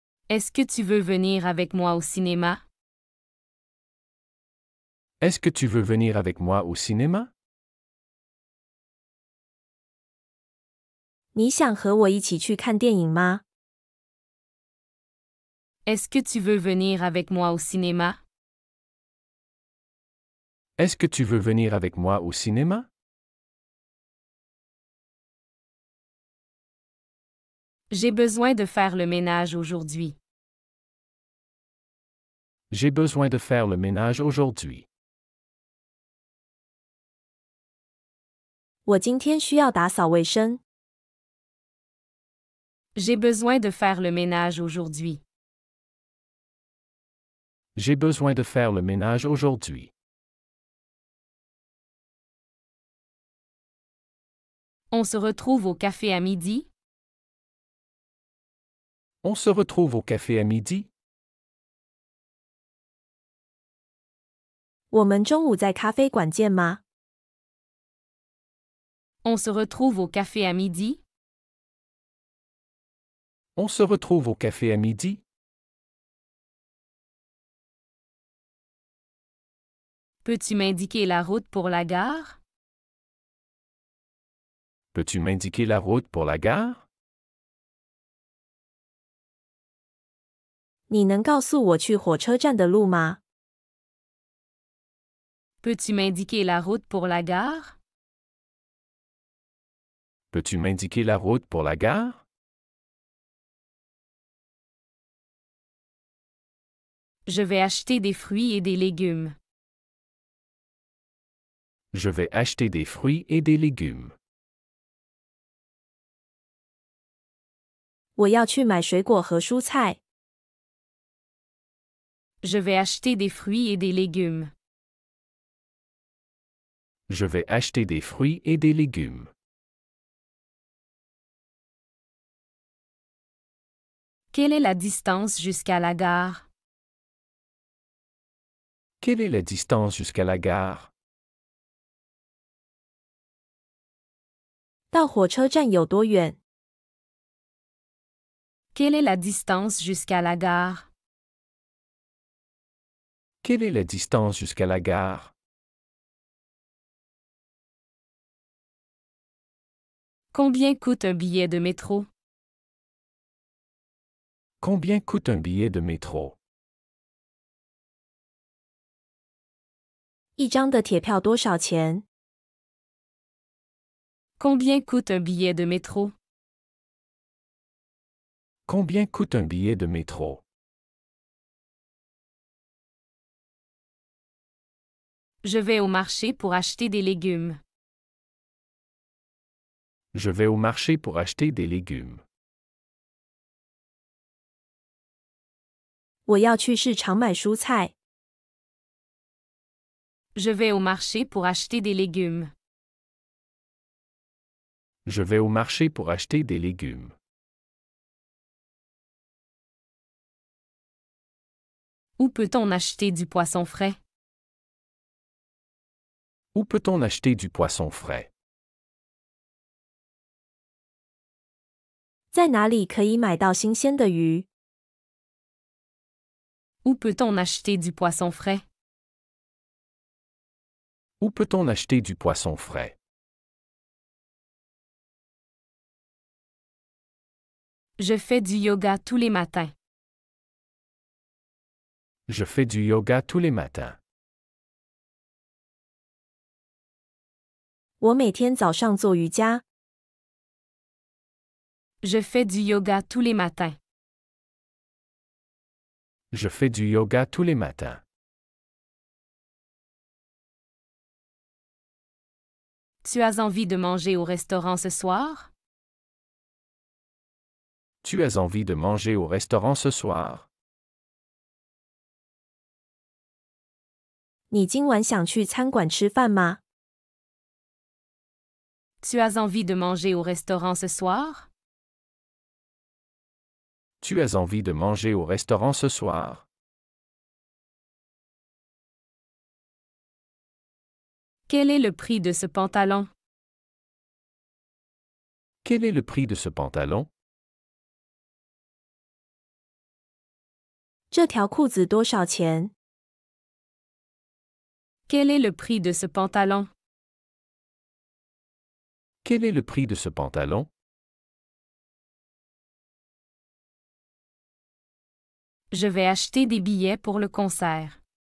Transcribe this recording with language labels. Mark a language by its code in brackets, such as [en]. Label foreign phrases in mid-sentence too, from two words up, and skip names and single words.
[fr] Est-ce que tu veux venir avec moi au cinéma? Est-ce que tu veux venir avec moi au cinéma? [zh] 你想和我一起去看电影吗？ [fr] Est-ce que tu veux venir avec moi au cinéma? Est-ce que tu veux venir avec moi au cinéma? J'ai besoin de faire le ménage aujourd'hui. J'ai besoin de faire le ménage aujourd'hui. [zh] 我今天需要打扫卫生。 [fr] J'ai besoin de faire le ménage aujourd'hui. J'ai besoin de faire le ménage aujourd'hui. On se retrouve au café à midi? On se retrouve au café à midi? [zh] 我们中午在咖啡馆见吗？ [fr] On se retrouve au café à midi? On se retrouve au café à midi? Peux-tu m'indiquer la route pour la gare? Peux-tu m'indiquer la route pour la gare? [zh] 你能告诉我去火车站的路吗？ [fr] Peux-tu m'indiquer la route pour la gare? Peux-tu m'indiquer la route pour la gare? Je vais acheter des fruits et des légumes. Je vais acheter des fruits et des légumes. [zh] 我要去买水果和蔬菜。 [fr] Je vais acheter des fruits et des légumes. Je vais acheter des fruits et des légumes. Quelle est la distance jusqu'à la gare? Quelle est la distance jusqu'à la gare? [zh] 到火车站有多远？ [fr] Quelle est la distance jusqu'à la gare? Quelle est la distance jusqu'à la gare? Combien coûte un billet de métro? Combien coûte un billet de métro? [zh] 一张的铁票多少钱？ [fr] Combien coûte un billet de métro? Combien coûte un billet de métro? Je vais au marché pour acheter des légumes. Je vais au marché pour acheter des légumes. [zh] 我要去市场买蔬菜。 [fr] Je vais au marché pour acheter des légumes. Je vais au marché pour acheter des légumes. Où peut-on acheter du poisson frais? Où peut-on acheter du poisson frais? [zh] 在哪里可以买到新鲜的鱼？ [fr] Où peut-on acheter du poisson frais? Où peut-on acheter du poisson frais? Je fais du yoga tous les matins. Je fais du yoga tous les matins. [zh] 我每天早上做瑜伽。 [fr] Je fais du yoga tous les matins. Je fais du yoga tous les matins. Tu as envie de manger au restaurant ce soir? Tu as envie de manger au restaurant ce soir? [zh] 你今晚想去餐馆吃饭吗？ [fr] Tu as envie de manger au restaurant ce soir? Tu as envie de manger au restaurant ce soir? Quel est le prix de ce pantalon? Quel est le prix de ce pantalon? [zh] 这条裤子多少钱？ [fr] Quel est le prix de ce pantalon? Quel est le prix de ce pantalon? Je vais acheter des billets pour le concert.